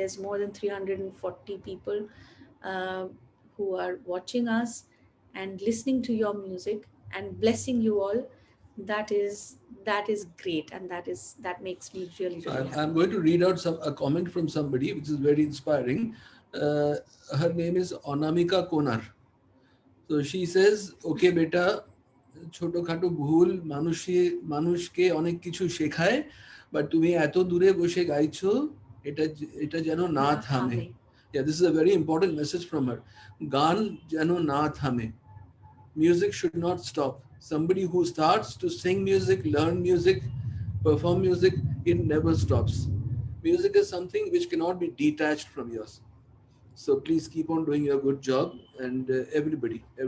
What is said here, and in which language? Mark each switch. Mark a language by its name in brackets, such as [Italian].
[English] There's more than 340 people uh, who are watching us and listening to your music and blessing you all. That is great, and that makes me really really happy. I'm going to read out a comment from somebody which is very inspiring. Her name is Onamika Konar. So she says, okay beta, [Bangla] ছোটখাটো ভুল মানুষকে অনেক কিছু শেখায়, but তুমি এত দূরে বসে গাইছো, এটা এটা যেন না থামে. [English] Yeah, this is a very important message from her. [Bangla] গান যেন না থামে. [English] Music should not stop. Somebody who starts to sing music, learn music, perform music, it never stops. Music is something which cannot be detached from yours. So please keep on doing your good job, and everybody.